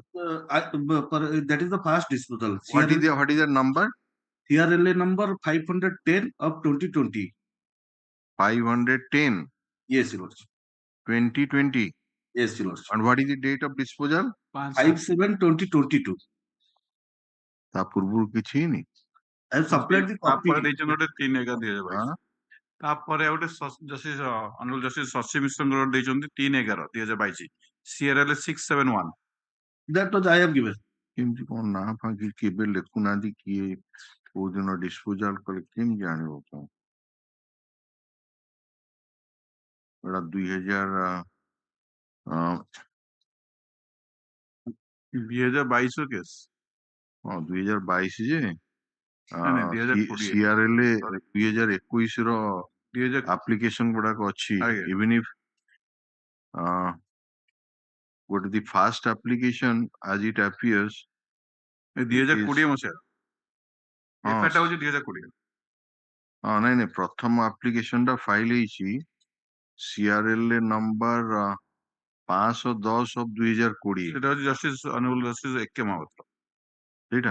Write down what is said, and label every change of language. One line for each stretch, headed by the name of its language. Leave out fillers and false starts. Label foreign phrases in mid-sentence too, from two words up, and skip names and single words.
English: was that is the first disposal. What is the number? CRLA number 510 of 2020. 510. Yes, Your Lordship. 2020. Yes, Your Lordship. And what is the date of disposal? 5/7/2022.
Odia: ତା ପୂର୍ବରୁ କିଛି ହେଇନି?
English: I have supplied the copy.
Odia: ତାପରେ ଦେଇଛନ୍ତି ଗୋଟେ 3/11 2022 ତାପରେ ଆଉ ଗୋଟେ
English: justice honourable justice
Odia: S.S.MISHRA ଦେଇଛନ୍ତି 3/11 2022 CRL 671.
English: That was I have given.
Odia: କେମିତି କଣ ନା ଫାଙ୍କି କେବେ ଲେଖୁନାହାନ୍ତି କିଏ କୋଉ ଦିନ ଡିସପୋଜାଲ କଲେ କେମିତି ଜାଣିବ କଣ? ଏଟା 2022 କେସ୍। ହଁ 2022 ଯେ CRL 2021 ର ଆପ୍ଲିକେସନ ଗୁଡାକ ଅଛି,
English: even if what the first application as it appears
Odia: 2020 ମସିହା ଏଫଆଇଆର ହଉଛି 2020। ହଁ ନାଇଁ ପ୍ରଥମ ଆପ୍ଲିକେସନ ଟା ଫାଇଲ ହେଇଛି CRL ନମ୍ବର 510 of 2020। ସେଟା ହଉଛି
English: justice honourable justice
Odia: A.K. Mahapatra। ସେଇଟା